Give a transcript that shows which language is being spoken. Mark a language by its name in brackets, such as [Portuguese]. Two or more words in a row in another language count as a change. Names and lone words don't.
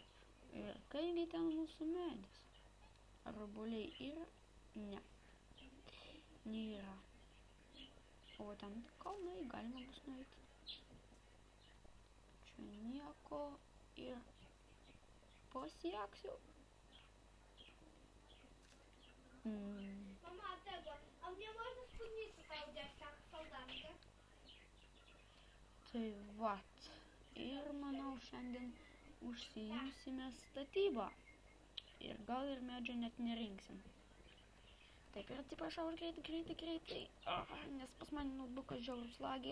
[Lithuanian] Ir kaipgi ten mūsų medis? Ar obuoliai yra? Ne. Nėra. O ten kalnai galima bus nueiti. Čia nieko ir pasieksiu. [Russian] Мама, а мне можно спуститься там, где солдатка? [Lithuanian] Tai vat. Ir manau šiandien užsiimsime statybą. Ir gal ir medžio net nerinksim. Taip, ir atsiprašau, aš greitai. Nes pas mane notebookas žiaurus lagiai.